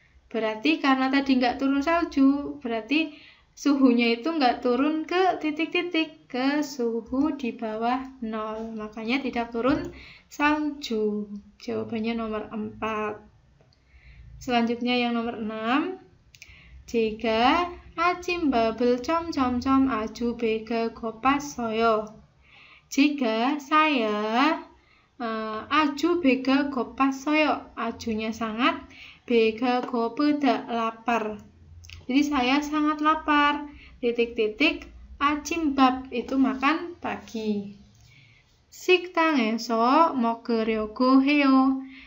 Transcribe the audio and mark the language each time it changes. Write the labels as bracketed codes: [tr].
[id] Berarti karena tadi nggak turun salju, berarti suhunya itu nggak turun ke titik-titik, ke suhu di bawah 0. Makanya tidak turun salju. Jawabannya nomor 4. Selanjutnya yang nomor 6. Jika [ko] 아침 밥을 점점점 아주 배가 고팠어요. [id] Jika saya [ko] 아주 배가 고팠어요. [id] 아주nya sangat, [ko] 배가 고프다 [id] lapar. Jadi saya sangat lapar. Titik-titik 아침밥 itu makan pagi. [ko] 식당에서 먹으려고 해요.